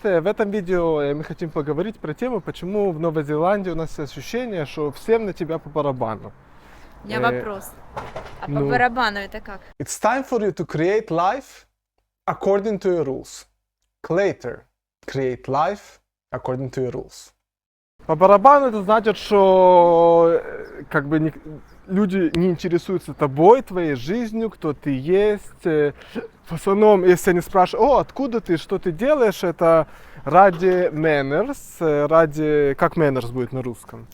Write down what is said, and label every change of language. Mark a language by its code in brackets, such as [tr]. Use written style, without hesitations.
[ru] В этом видео мы хотим поговорить про тему, почему в Новой Зеландии у нас ощущение, что всем на тебя по барабану. У меня вопрос. А ну, по барабану это как? [en] It's time for you to create life according to your rules. Later, create life according to your rules. [ru] По барабану это значит, что как бы люди не интересуются тобой, твоей жизнью, кто ты есть. В основном, если они спрашивают, откуда ты, что ты делаешь, это ради manners, ради, как manners будет на русском?